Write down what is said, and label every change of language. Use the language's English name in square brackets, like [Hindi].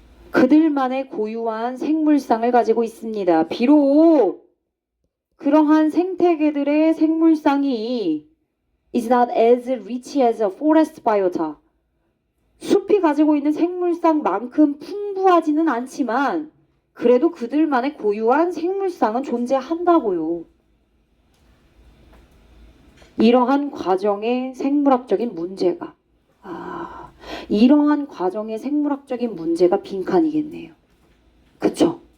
[Korean] 그들만의 고유한 생물상을 가지고 있습니다. 비록 그러한 생태계들의 생물상이 [English] is not as rich as a forest biota. [Korean] 숲이 가지고 있는 생물상만큼 풍부하지는 않지만 그래도 그들만의 고유한 생물상은 존재한다고요. 이러한 과정의 생물학적인 문제가 이러한 과정의 생물학적인 문제가 빈칸이겠네요. 그쵸?